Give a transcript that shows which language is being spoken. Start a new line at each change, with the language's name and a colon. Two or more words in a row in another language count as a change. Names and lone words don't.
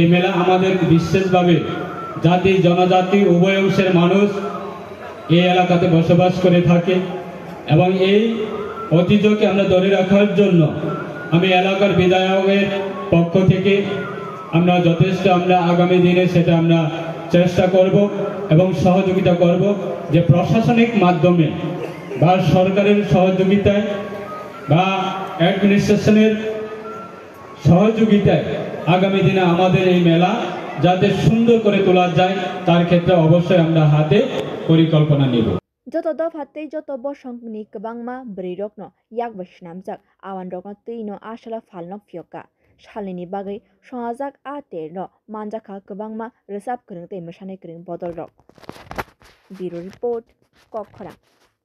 Bangla: মেলা আমাদের বিশেষভাবে জাতি জনজাতি উভয় অংশের মানুষ এই এলাকাতে বসবাস করে থাকে এবং এই ঐতিহ্যকে আমরা ধরে রাখার জন্য আমি এলাকার বিধায়কের পক্ষ থেকে আমরা যথেষ্ট আগামী দিনে সেটা আমরা চেষ্টা করব এবং সহযোগিতা করব যে প্রশাসনিক মাধ্যমে বা সরকারের সহযোগিতায় বা অ্যাডমিনিস্ট্রেশনের সহযোগিতায় আগামী দিনে আমাদের এই মেলা যাতে সুন্দর করে তোলা যায় তার ক্ষেত্রে অবশ্যই আমরা হাতে পরিকল্পনা নেব।
Kok Borok: Joto do fatte joto bo shongni kbangma brirokno yak bashnamjak awan rokno tino ashala falno fyoka shalini bagai shongajak aterno manjaka kbangma resap krengte meshane kreng bodol rok.
English: Bureau report Kokkhara.